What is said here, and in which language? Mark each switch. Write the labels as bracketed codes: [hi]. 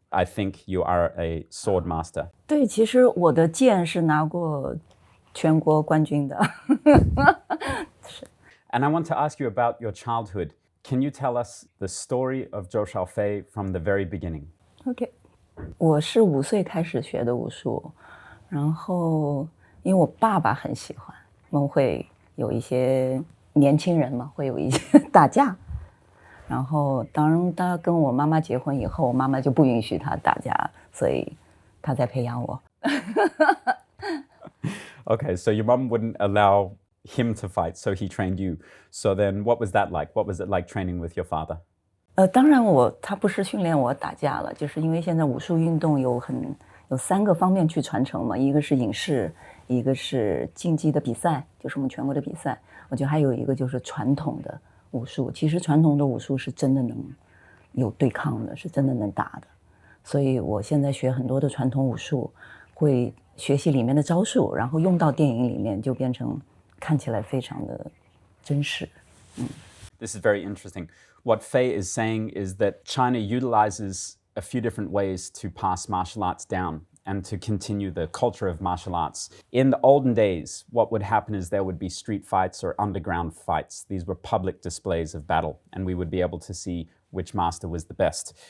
[en] I think you are a sword master. [zh] 对，其实我的剑是拿过全国冠军的。 [en] And I want to ask you about your childhood. Can you tell us the story of Zhou Xiaofei from the very beginning? OK。 [zh] 我是5岁开始学的武术，然后因为我爸爸很喜欢，我们会有一些年轻人嘛，会有一些打架，然后当他跟我妈妈结婚以后，我妈妈就不允许他打架，所以他在培养我。 [en] Okay, so your mom wouldn't allow him to fight, so he trained you. So then what was that like? What was it like training with your father? [zh] 当然他不是训练我打架了，就是因为现在武术运动有3个方面去传承嘛，一个是影视，一个是竞技的比赛，就是我们全国的比赛，我觉得还有一个就是传统的武术。其实传统的武术是真的能有对抗的，是真的能打的。所以我现在学很多的传统武术，会学习里面的招数，然后用到电影里面，就变成看起来非常的真实。 [en] This is very interesting. What Fei is saying is that China utilizes a few different ways to pass martial arts down and to continue the culture of martial arts. In the olden days, what would happen is there would be street fights or underground fights. These were public displays of battle, and we would be able to see which master was the best.